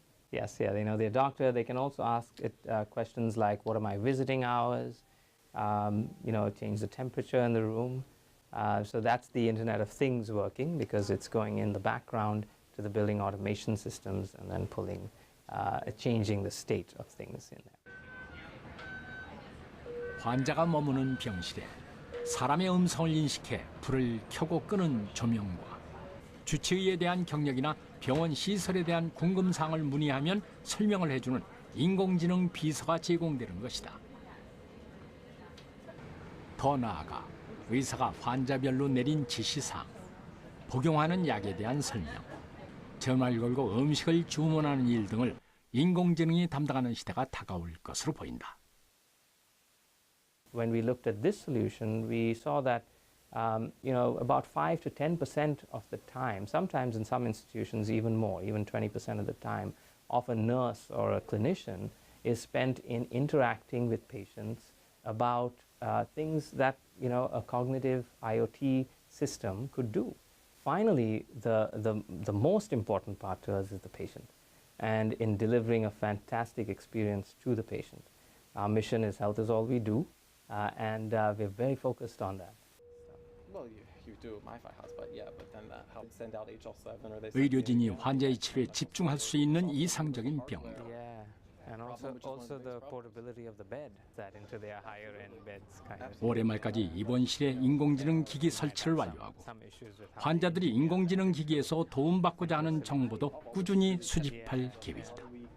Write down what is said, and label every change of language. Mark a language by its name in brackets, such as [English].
[English] Yes, yeah, they know their doctor. They can also ask it questions like, what are my visiting hours? Change the temperature in the room. So that's the Internet of Things working, because it's going in the background to the building automation systems and then changing the state of things in there. [Korean] 환자가 머무는 병실에 사람의 음성을 인식해 불을 켜고 끄는 조명과 주치의에 대한 경력이나 병원 시설에 대한 궁금사항을 문의하면 설명을 해주는 인공지능 비서가 제공되는 것이다. 더 나아가 의사가 환자별로 내린 지시사항, 복용하는 약에 대한 설명, 전화를 걸고 음식을 주문하는 일 등을 인공지능이 담당하는 시대가 다가올 것으로 보인다. [English] When we looked at this solution, we saw that about 5 to 10% of the time, sometimes in some institutions even more, even 20% of the time, of a nurse or a clinician is spent in interacting with patients about things that a cognitive IoT system could do. Finally, the most important part to us is the patient, and in delivering a fantastic experience to the patient. Our mission is health is all we do, and we're very focused on that. Well, you do MiFi hotspot, yeah, but then that helps send out HL7 or they. [Korean] 의료진이 환자의 치료에 집중할 수 있는 이상적인 병동. [English] Yeah, and also the portability of the bed that into their higher end beds kind of. [Korean] 올해 말까지 입원실에 인공지능 기기 설치를 완료하고 환자들이 인공지능 기기에서 도움받고자 하는 정보도 꾸준히 수집할 계획이다.